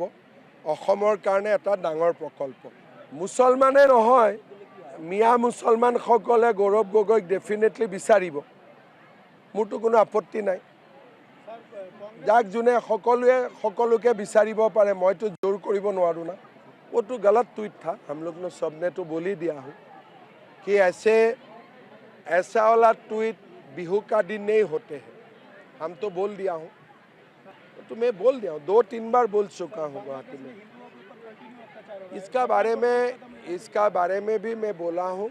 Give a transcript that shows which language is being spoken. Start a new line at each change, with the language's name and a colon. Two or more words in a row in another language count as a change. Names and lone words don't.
Assamese: অসমৰ কাৰণে এটা ডাঙৰ প্ৰকল্প। মুছলমানে নহয়, মিয়া মুছলমানসকলে গৌৰৱ গগৈক ডেফিনেটলি বিচাৰিব। মোৰতো কোনো আপত্তি নাই। যাক যোনে সকলোকে বিচাৰিব পাৰে, মইতো জোৰ কৰিব নোৱাৰোঁ না।
Hindi: वो तो गलत ट्वीट था। हम लोग ने सबने तो बोल ही दिया हो कि ऐसा वाला ट्वीट बिहू का दिन नहीं होते हैं। हम तो बोल दिया हूँ, तो मैं बोल दिया हूँ, 2-3 बार बोल चुका हूँ गुवाहाटी में। इसका बारे में भी मैं बोला हूँ।